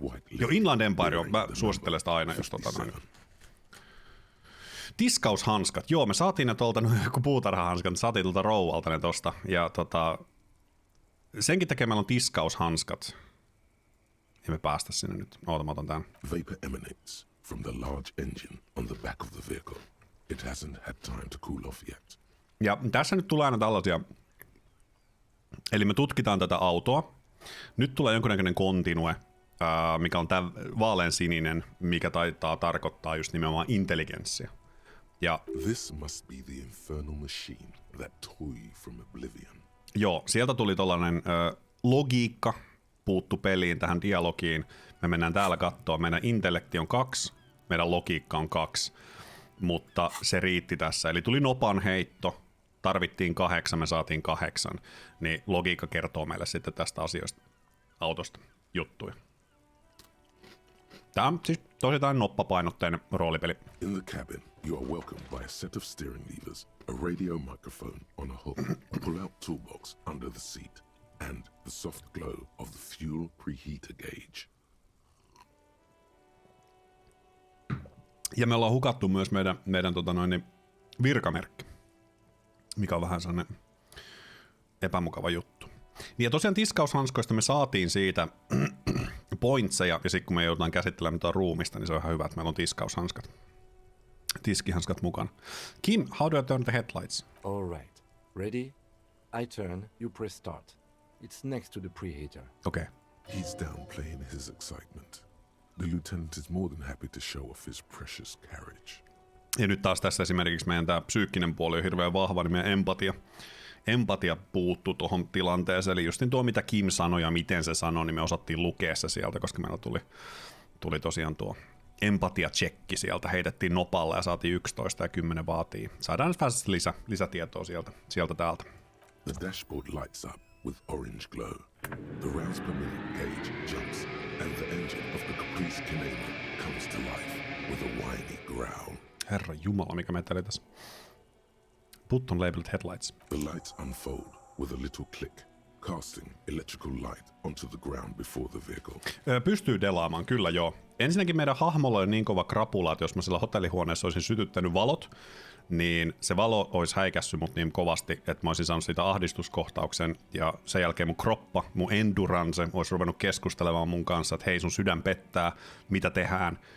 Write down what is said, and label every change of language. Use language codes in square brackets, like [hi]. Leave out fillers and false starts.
[fi] Jo Inland Empire, mä suosittelen sitä aina, jos noin. Tiskaushanskat, joo me saatiin ne tuolta, joku puutarhahanskat, saatiin tuolta rouvalta ne tosta. Ja senkin takia meillä on tiskaushanskat. Ei me päästä sinne nyt, mä otan tän. [en] Vapor emanates from the large engine on the back of the vehicle. It hasn't had time to cool off yet. [fi] Ja tässä nyt tulee aina tällaisia, eli me tutkitaan tätä autoa. Nyt tulee jonkinnäköinen continue, mikä on tämä vaaleansininen, mikä taitaa tarkoittaa just nimenomaan intelligenssiä. Ja [en] This must be the infernal machine, that toy from oblivion. [fi] joo, sieltä tuli tollainen logiikka, puuttu peliin tähän dialogiin. Me mennään täällä katsoa, meidän intellekti on 2, meidän logiikka on 2, mutta se riitti tässä. Eli tuli nopan heitto, tarvittiin 8, me saatiin 8, niin logiikka kertoo meille sitten tästä asioista, autosta juttuja. Tämä on siis tosittain noppapainotteinen roolipeli. [en] In the cabin, you are welcomed by a set of steering levers, a radio microphone on a hook, a pull-out toolbox under the seat, and the soft glow of the fuel preheater gauge. [fi] Ja me ollaan hukattu myös meidän virkamerkki, mikä on vähän sellainen epämukava juttu. Niin ja tosiaan tiskaushanskoista me saatiin siitä pointseja, ja sitten kun me joudutaan käsittelemään mitään ruumista, niin se on ihan hyvä, että meillä on tiskaushanskat. Tiskihanskat mukana. [en] Kim, how do I turn the headlights? All right. Ready? I turn, you press start. It's next to the preheater. [fi] Okei. [en] He's downplaying his excitement. The lieutenant is more than happy to show off his precious carriage. [fi] Ja nyt taas tässä esimerkiksi meidän tämä psyykkinen puoli on hirveän vahva, niin meidän empatia puuttuu tuohon tilanteeseen. Eli just tuo, mitä Kim sanoi ja miten se sanoi, niin me osattiin lukea se sieltä, koska meillä tuli tosiaan tuo empatia-tsekki sieltä. Heitettiin nopalla ja saatiin 11 ja 10 vaatii. Saadaan nyt vähän lisätietoa sieltä täältä. [en] The dashboard lights up with orange glow. The rounds per minute gauge jumps, and the engine of the Caprice Canema comes to life with a whiny growl. [fi] Herra Jumala, mikä meitä oli tässä. [en] Put on labeled headlights. The lights unfold with a little click, casting electrical light onto the ground before the vehicle. [fi] Pystyy delaamaan, kyllä joo. Ensinnäkin meidän hahmolla on niin kova krapula, että jos mä siellä hotellihuoneessa olisin sytyttänyt valot, niin se valo olisi häikässyt mut niin kovasti, että mä olisin saanut siitä ahdistuskohtauksen, ja sen jälkeen mun kroppa, mun endurance olisi ruvennut keskustelemaan mun kanssa, että hei, sun sydän pettää, mitä tehdään.